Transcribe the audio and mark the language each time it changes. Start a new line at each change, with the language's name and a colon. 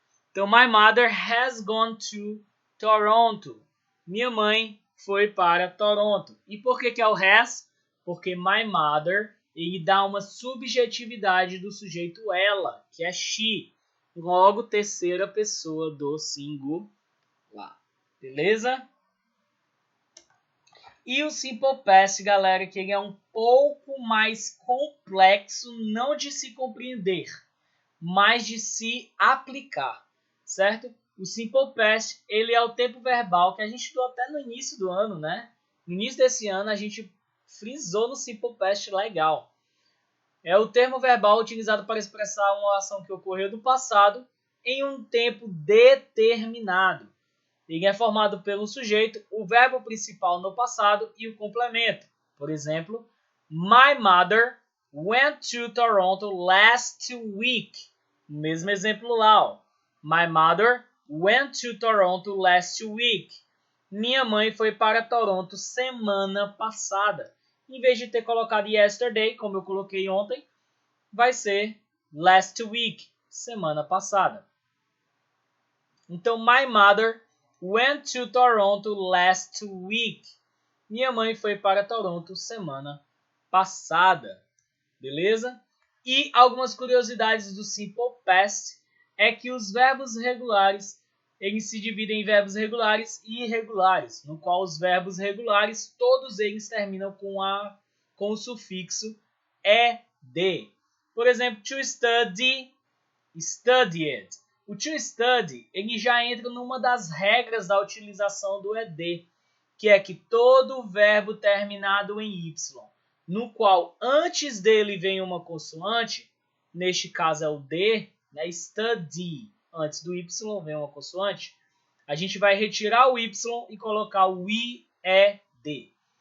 English: Então, my mother has gone to Toronto.
Portuguese: Minha mãe foi para Toronto. E por que é o has? Porque
English: my mother,
Portuguese: ele dá uma subjetividade do sujeito ela, que é she. Logo, terceira pessoa do singular. Beleza? E o Simple Past, galera, que ele é um pouco mais complexo, não de se compreender, mas de se aplicar, certo? O Simple Past, ele é o tempo verbal que a gente estudou até no início do ano, né? No início desse ano, a gente frisou no Simple Past legal. É o termo verbal utilizado para expressar uma ação que ocorreu no passado em um tempo determinado. Ele é formado pelo sujeito, o verbo principal no passado e o complemento.
English: Por exemplo, my mother went to Toronto last week.
Portuguese: Mesmo exemplo lá, ó.
English: My mother went to Toronto last week.
Portuguese: Minha mãe foi para Toronto semana passada. Em vez de ter colocado yesterday, como eu coloquei ontem, vai ser
English: last week,
Portuguese: semana passada.
English: Então, my mother went to Toronto last week.
Portuguese: Minha mãe foi para Toronto semana passada. Beleza? E algumas curiosidades do Simple Past é que os verbos regulares, eles se dividem em verbos regulares e irregulares, no qual os verbos regulares, todos eles terminam com o sufixo ed. Por exemplo, to study, studied. O to study, ele já entra numa das regras da utilização do ed, que é que todo verbo terminado em y, no qual antes dele vem uma consoante, neste caso é o D, né, study, antes do y vem uma consoante, a gente vai retirar o y e colocar o IED.